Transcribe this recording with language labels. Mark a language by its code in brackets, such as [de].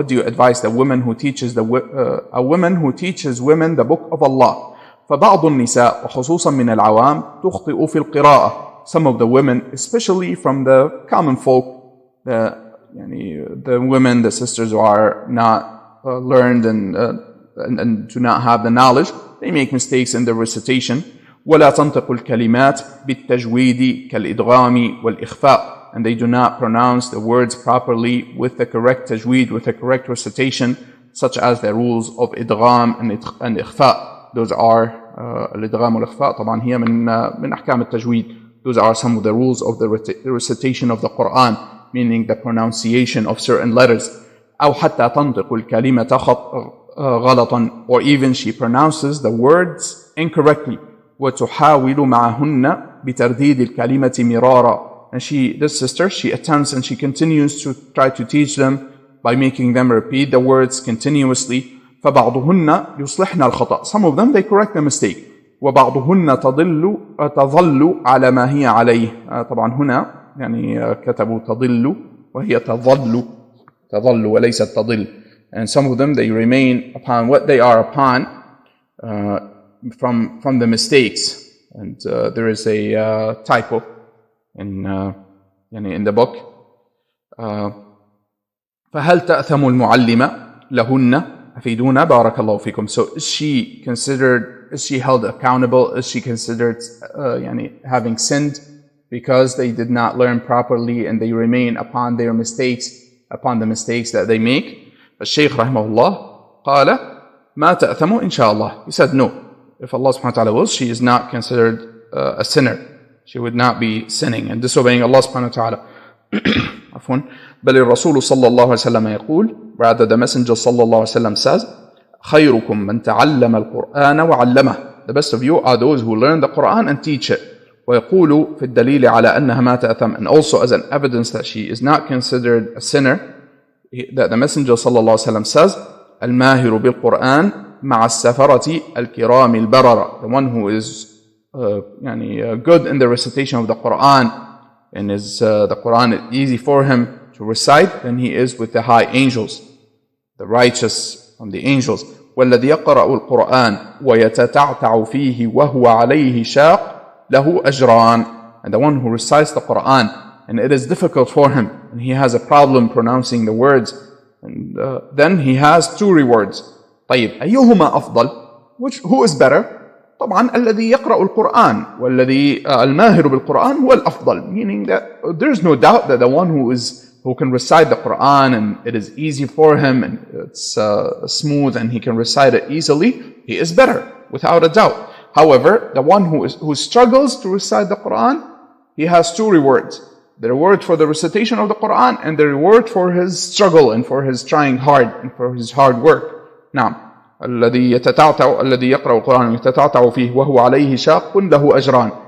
[en] What do you advise the woman who teaches a woman who teaches women the book of Allah? [ar] فبعض النساء وخصوصا من العوام تخطئ في القراءة. [en] Some of the women, especially from the common folk, the women, the sisters who are not learned and do not have the knowledge, they make mistakes in the recitation. [ar] ولا تنطق الكلمات بالتجويد كالإدغام والإخفاء. [en] And they do not pronounce the words properly with the correct tajweed, with the correct recitation, such as the rules of idgham and ikhfa. Those are [ar] الإدغام والإخفاء طبعا هي من أحكام التجويد. [en] Those are some of the rules of the recitation of the Quran, meaning the pronunciation of certain letters. [ar] أو حتى تنطق الكلمة غلطا, [en] or even she pronounces the words incorrectly. [ar] وتحاول معهن بترديد الكلمة مرارا. [en] And this sister, she attempts and she continues to try to teach them by making them repeat the words continuously. [ar] فبعضهن يصلحن الخطأ. [en] Some of them, they correct the mistake. [ar] وبعضهن تظل على ما هي عليه. طبعا هنا يعني كتبوا تضل وهي تظل وليست تضل. [en] And some of them, they remain upon what they are upon from the mistakes. And there is a typo in the book. [ar] فهل تأثم المعلمة لهن أفيدونا بارك الله فيكم. [en] So is she held accountable? Is she considered having sinned because they did not learn properly and they remain upon the mistakes that they make? [ar] But Shaykh rahimahullah قال ما تأثم إن شاء الله. [en] He said no. If Allah subhanahu wa ta'ala wills, she is not considered a sinner. She would not be sinning and disobeying Allah subhanahu wa ta'ala. [ar] عفوا. بل الرسول صلى الله عليه وسلم يقول, [en] rather the messenger [ar] صلى الله عليه وسلم [en] says, [ar] خيركم من تعلم القرآن وعلمه. [en] The best of you are those who learn the Quran and teach it. [ar] ويقول في الدليل على أنها ما تأثم. [en] And also as an evidence that she is not considered a sinner, that the messenger صلى الله عليه وسلم says, [ar] الماهر بالقرآن مع السفرة الكرام البررة. [en] The one who is good in the recitation of the Quran and the Quran is easy for him to recite, then he is with the high angels, the righteous from the angels. [ar] والذي يقرأ القرآن ويتتعتع فيه وهو عليه شاق له أجران. [en] And the one who recites the Quran and it is difficult for him and he has a problem pronouncing the words, and then he has 2 rewards. [ar] طيب أيهما أفضل? [en] Who is better? [ar] طبعا الذي يقرأ القرآن والذي الماهر بالقرآن هو الأفضل, [en] meaning that there's no doubt that the one who can recite the Quran and it is easy for him and it's smooth and he can recite it easily, he is better without a doubt. However, the one who struggles to recite the Quran, he has 2 rewards: the reward for the recitation of the Quran and the reward for his struggle and for his trying hard and for his hard work. [ar] نعم. الذي يقرأ القرآن يتتعتع فيه وهو عليه شاق له أجران.